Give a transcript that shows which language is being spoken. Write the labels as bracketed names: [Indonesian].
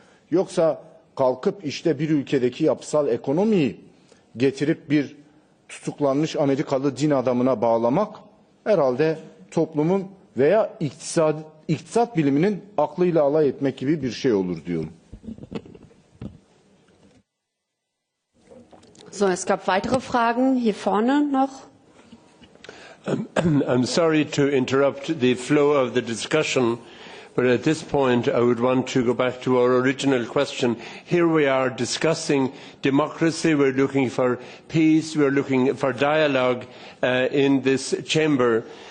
[Turkish] Yoksa kalkıp işte bir ülkedeki yapısal ekonomiyi getirip bir tutuklanmış Amerikalı din adamına bağlamak herhalde toplumun veya iktisat biliminin aklıyla alay etmek gibi bir şey olur diyorum. [German] So, es gab weitere Fragen hier vorne noch. [English] I'm sorry to interrupt the flow of the discussion, but at this point I would want to go back to our original question. Here we are discussing democracy, we're looking for peace, we're looking for dialogue in this chamber.